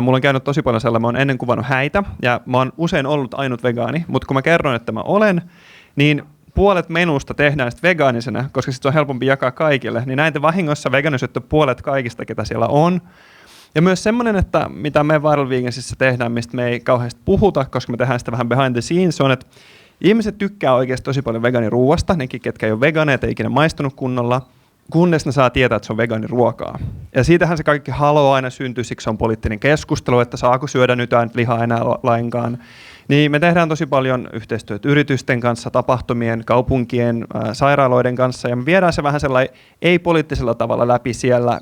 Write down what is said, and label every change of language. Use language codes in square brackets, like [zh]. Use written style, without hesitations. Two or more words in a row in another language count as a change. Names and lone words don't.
[fi] Mulla on käynyt tosi paljon sellainen, mä oon ennen kuvannut häitä ja mä oon usein ollut ainut vegaani, mutta kun mä kerron, että mä olen, niin puolet menusta tehdään sitten vegaanisena, koska sitten on helpompi jakaa kaikille, niin näin te vahingossa vegaanisyötte puolet kaikista, ketä siellä on. Ja myös semmoinen, että mitä me Viral Vegansissa tehdään, mistä me ei kauheasti puhuta, koska me tehdään sitä vähän [en] behind the scenes, [fi] on, että ihmiset tykkää oikeasti tosi paljon vegaaniruuasta, nekin, ketkä ei ole vegaaneja, ei ikinä maistunut kunnolla, kunnes ne saa tietää, että se on vegaaniruokaa. Ja siitähän se kaikki halo aina syntyy, siksi on poliittinen keskustelu, että saako syödä nyt lihaa enää lainkaan. Niin me tehdään tosi paljon yhteistyötä yritysten kanssa, tapahtumien, kaupunkien, sairaaloiden kanssa, ja me viedään se vähän sellainen ei-poliittisella tavalla läpi siellä,